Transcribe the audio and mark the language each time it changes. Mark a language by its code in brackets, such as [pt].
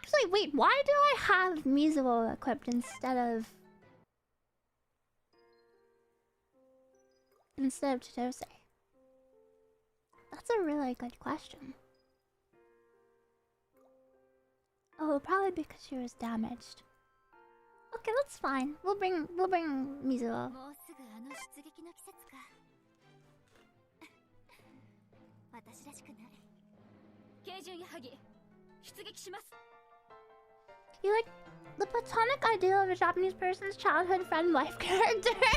[en] wait, why do I have Mizuo equipped instead of Chitose? That's a really good question. Oh, probably because she was damaged. Okay, that's fine. We'll bring Mizuo. [ja] もうすぐあの出撃の季節か。私らしくない。軽巡やはぎ、出撃します。 [en] You like the platonic ideal of a Japanese person's childhood friend wife character?